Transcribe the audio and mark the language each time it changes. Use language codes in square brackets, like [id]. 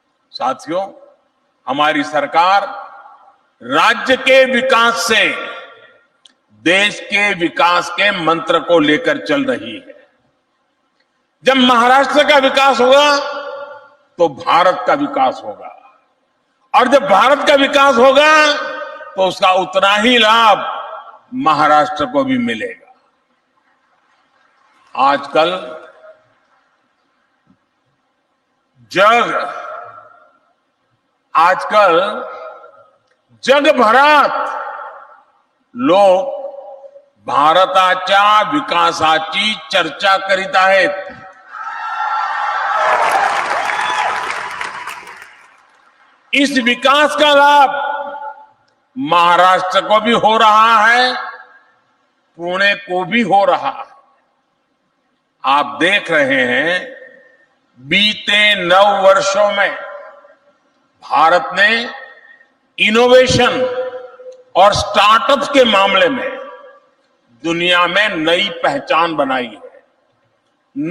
[hi] साथियों, हमारी सरकार राज्य के विकास से देश के विकास के मंत्र को लेकर चल रही है। जब महाराष्ट्र का विकास होगा तो भारत का विकास होगा, और जब भारत का विकास होगा तो उसका उतना ही लाभ महाराष्ट्र को भी मिलेगा। [mr] आजकल जगभरात लोक भारताच्या विकासाची चर्चा करीत आहेत। [hi] इस विकास का लाभ महाराष्ट्र को भी हो रहा है, पुणे को भी हो रहा है। आप देख रहे हैं बीते 9 वर्षों में भारत ने इनोवेशन और स्टार्टअप्स के मामले में दुनिया में नई पहचान बनाई है।